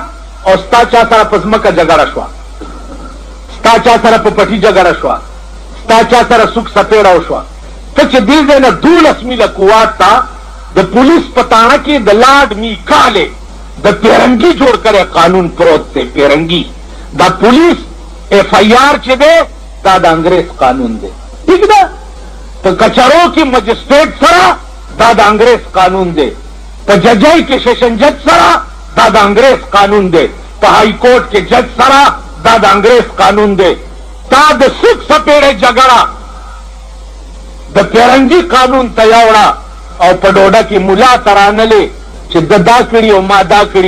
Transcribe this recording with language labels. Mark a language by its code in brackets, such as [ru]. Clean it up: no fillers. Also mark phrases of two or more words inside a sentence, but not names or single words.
[ps] او ستا چا سره په ځمکه جګړه شوه، ستا چا سره په پټي جګړه شوه، ستا چا سره سوک سپېړه وشوه، ته چې دې ځای نه 12 میله کوات ته د پولیس په تاڼه کې د لارډ میکالې د پیرنګي جوړ کړی قانون پروت دی. پیرنګي دا پولیس ایف آئی آر چې دی دا د انګریز قانون دی. ٹھیک ده؟ په کچرو کې مجسټریټ سره دا د انګریز قانون دی. په ججای کې [en] session judge [ps] سره دا د انګریز قانون دی. په [en] High Court [ps] کې جج سره دا د انګریز قانون دی. تا د سوک سپېړې جګړه د پیرنګي قانون ته یوړه او په ډوډه کې ملا ترانلې چې د دا کړي او ما دا کړي.